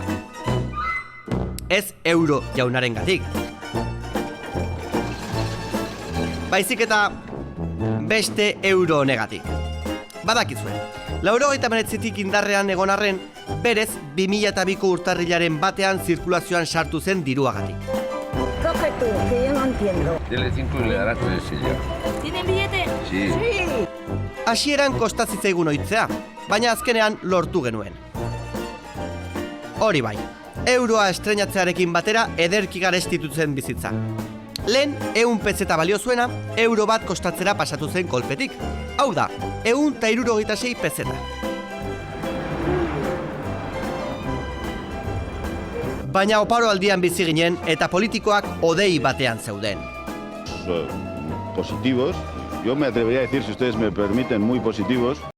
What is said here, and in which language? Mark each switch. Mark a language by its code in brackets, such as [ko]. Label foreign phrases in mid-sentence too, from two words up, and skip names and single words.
[eu] Ez euro jaunaren gatik. Baizik eta beste euro negatik. Badakizuen, 89tik indarrean egon arren, berez 2002ko urtarrilaren batean zirkulazioan sartu zen diruagatik. [es] Coge tú, que yo no entiendo. Ya les incluirá el sello. ¿Tienen billete? Sí. [eu] Hasieran kostazitzaigun ohitzea, baina azkenean lortu genuen. Hori bai, euroa estreinatzearekin batera ederki garestitutzen bizitza. Lehen, 100 pezeta balio zuena, euro bat kostatzera pasatu zen kolpetik. Hau da, 166 pezeta. Baina oparo aldian bizi ginen eta politikoak hodei batean zeuden. [es] Positivos, yo me atrevería a decir, si ustedes me permiten, muy positivos.